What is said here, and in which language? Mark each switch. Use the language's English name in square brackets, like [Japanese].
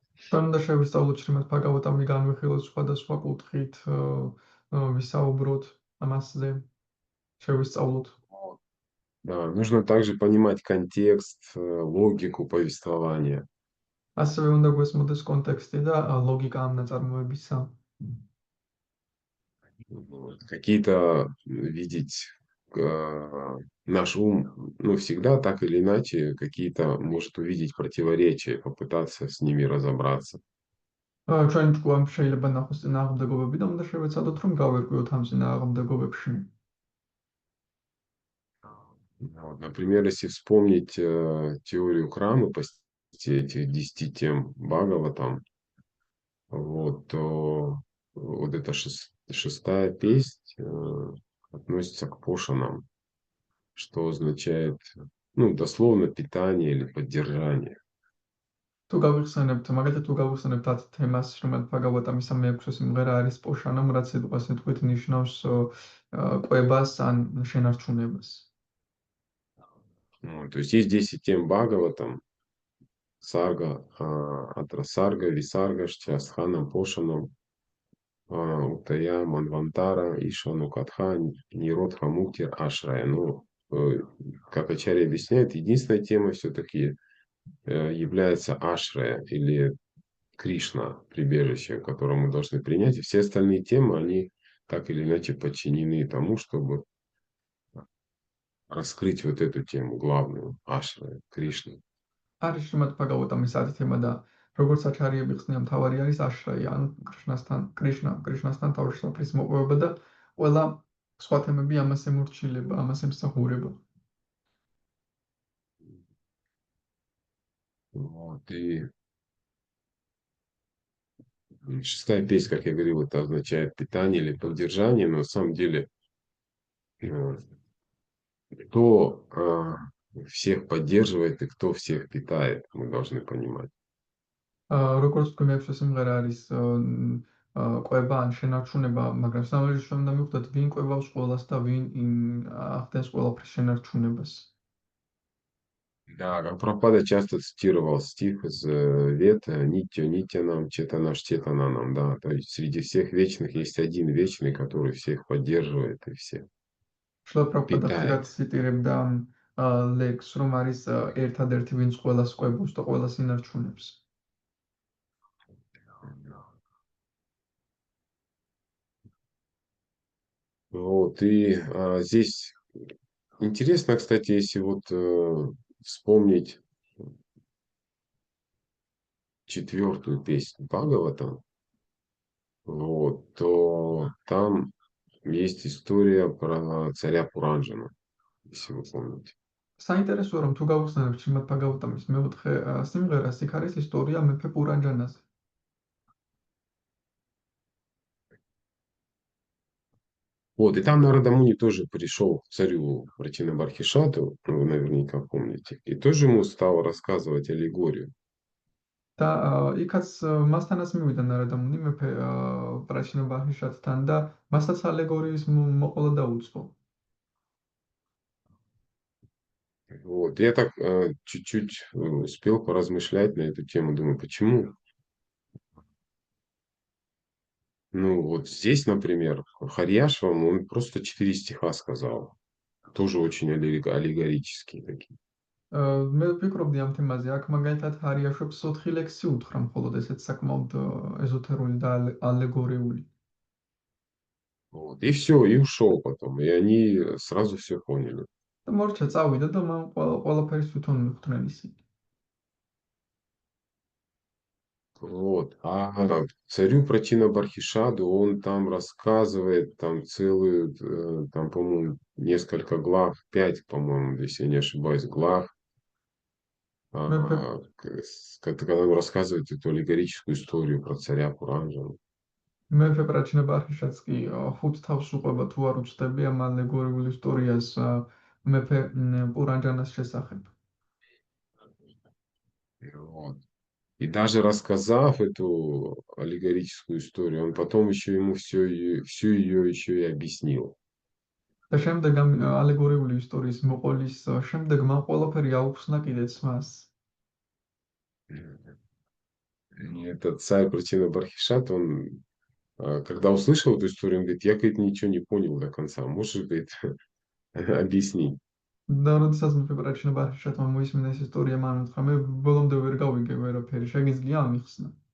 [Georgian] ჩვენ უნდა შევისწავლოთ შრიმად ბჰაგავატამი, განვიხილოთ სხვადასხვა კუთხით, ვისაუბროთ ამასზე, შევისწავლოთ. [Russian] Да, нужно также понимать контекст, логику повествования. [Georgian] ასევე უნდა გვესმოდეს კონტექსტი და ლოგიკა ამ ნაწარმოებისა. [Russian] Какие-то видеть наш ум, ну, всегда так или иначе, какие-то может увидеть противоречия, попытаться с ними разобраться. [Georgian] ჩვენი ჭკუამ შეიძლება ნახოს წინააღმდეგობები და უნდა შევეცადოთ, რომ გავერკვიოთ ამ წინააღმდეგობებში. [Russian] Вот, например, если вспомнить теорию Крамы, этих 10 тем Бхагаватам, вот, то вот эта шестая песнь относится к пошанам, что означает, ну, дословно питание или поддержание. [Georgian] თუ გავიხსენებთ, მაგალითად თუ გავიხსენებთ 10 თემას, შრიმად ბჰაგავატამის მე-6 სიმღერა არის პოშანამ, რაც სიტყვას სიტყვით ნიშნავს კვებას ან შენარჩუნებას. [Russian] То есть есть 10 тем Бхагаватам, Сарга, Атрасарга, Висарга, Шчастханам, Пошанам, Уттая, Манвантара, Ишану, Катха, Ниродха, Муктир, Ашрая. Ну, как Ачарья объясняет, единственная тема все-таки является Ашрая или Кришна, прибежище, которое мы должны принять. И все остальные темы, они так или иначе подчинены тому, чтобы раскрыть вот эту тему главную, Ашрая, Кришна. [Georgian] არის შრიმად ბჰაგავატამის 10 თემა და როგორც აჩარიები ხსნიან, მთავარი არის აშრაი, ანუ კრიშნასთან თავშესაფრის მოპოვება და ყველა სხვა თემები ამას ემორჩილება, ამას ემსახურება. [Russian] Вот, и шестая песня, как я говорил, это означает питание или поддержание, но на самом деле э, кто всех поддерживает и кто всех питает, мы должны понимать. [Georgian] როგორც თქვი მეექვსე სიმღერა არის კვება ან შენარჩუნება, მაგრამ სამაჟიშო უნდა მივხვდეთ ვინ კვებავს ყველას და ვინ ახდენს ყველაფრის შენარჩუნებას. [Russian] Да, как Прабхупада часто цитировал стих из Вета [Sanskrit] «Нитя, нитя нам, четана, четана нам», [Russian] да, то есть среди всех вечных есть один вечный, который всех поддерживает и всех [Georgian] შლო პრაბჰუპადა ხშირად [Russian] питает. [Georgian] ციტირებდა ლექს, რომ არის ერთადერთი ვინც ყველას კვებავს და ყველას ინარჩუნებს. [Russian] Вот, и здесь интересно, кстати, если вот вспомнить 4-ю песню Бхагавата, вот, то там есть история про царя Пуранджана, если вы помните. [Georgian] საინტერესოა რომ თუ გავხსენებთ შრიმად ბჰაგავატამის მეოთხე სიმღერას, იქ არის ისტორია მეფე პურანჯანაზე. [Russian] Вот, и там Нарада Муни тоже пришел к царю Прачинабархишату, вы наверняка помните, и тоже ему стал рассказывать аллегорию. [Georgian] და იქაც მასთანაც მივიდა ნარადამუნი მეფე პრაჩინაბარჰიშატთან და მასაც ალეგორიის მოყოლა დაუწყო. [Russian] Вот, я так чуть-чуть успел поразмышлять на эту тему, думаю, почему? Ну, вот здесь, например, Харьяшвам, он просто 4 стиха сказал, тоже очень аллегорические такие. [Georgian] მე ვფიქრობდი ამ თემაზე, აქ მაგალითად ჰარიაშვებს 4 ლექსი უთხრა მხოლოდ ესეც საკმაოდ ეზოთერული და ალეგორიული. [Russian] Вот, и все, и ушел потом, и они сразу все поняли. [Georgian] და მორჩა წავიდა და მან ყველაფერს თვითონ მიხვდნენ ისინი. [Russian] Вот. А царю Прачинабархишаду он там рассказывает там целую, там, по-моему, несколько глав, 5, по-моему, если я не ошибаюсь, глав, [Georgian] მეფე [Russian] когда он рассказывает эту аллегорическую историю про царя Пуранджана. [Georgian] მეფე პრაჩინაბარჰიშატს კი 5 თავს უყვება თუ არ უცდები ამ ალეგორიულ ისტორიას მეფე პურანჯანას შესახებ. [Russian] Вот. И даже рассказав эту аллегорическую историю, он потом еще ему всю ее еще и объяснил. [Georgian] და შემდეგ ამ ალეგორიული ისტორიის მოყოლის შემდეგ მან ყველაფერი აუხსნა კიდეც მას. [Russian] И этот царь Прачинабархишат, он, когда услышал эту историю, он говорит, я, говорит, ничего не понял до конца, можешь, говорит, объяснить? [Georgian] და როდესაც მეფე პრაჩინაბარჰიშატმა მოისმინა ეს ისტორია, მან უთხრა მე ბოლომდე ვერ გავიგე ვერაფერი, შეგიძლია ამიხსნა.